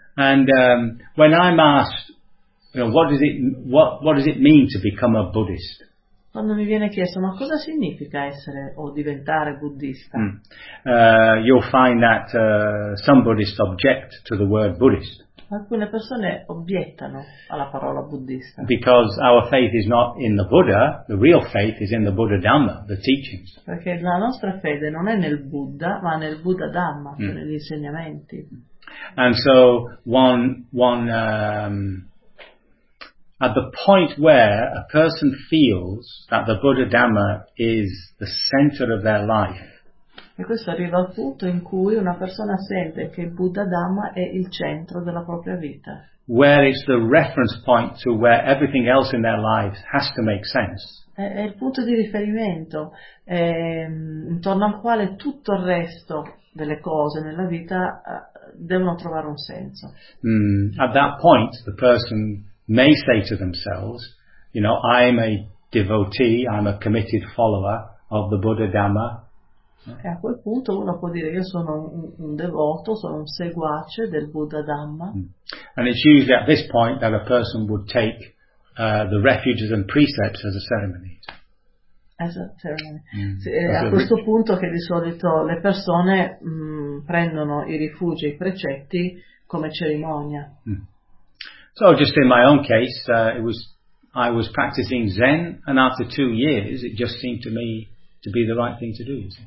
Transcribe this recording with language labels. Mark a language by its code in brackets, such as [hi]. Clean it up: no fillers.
[en] And when I'm asked, you know, what does it mean to become a Buddhist? [it] Quando mi viene chiesto, ma cosa significa essere o diventare buddista? [en] You'll find that some Buddhists object to the word Buddhist. [it] Alcune persone obiettano alla parola buddista. [en] Because our faith is not in the Buddha, the real faith is in the Buddha Dhamma, the teachings. [it] Perché la nostra fede non è nel Buddha, ma nel Buddha Dhamma, negli insegnamenti. [en] And so one at the point where a person feels that the Buddha Dhamma is the center of their life. [it] E questo arriva al punto in cui una persona sente che il Buddha Dhamma è il centro della propria vita. [en] Where is the reference point to where everything else in their lives has to make sense? [it] È il punto di riferimento intorno al quale tutto il resto delle cose nella vita devono trovare un senso. [en] At that point the person may say to themselves, you know, I'm a devotee, I'm a committed follower of the Buddha Dhamma. [it] E a quel punto uno può dire, io sono un devoto, sono un seguace del Buddha Dhamma. [en] And it's usually at this point that a person would take the refuges and precepts as a ceremony. [it] A questo punto che di solito le persone prendono i rifugi e i precetti come cerimonia. [en] So just in my own case, I was practicing Zen, and after 2 years it just seemed to me to be the right thing to do.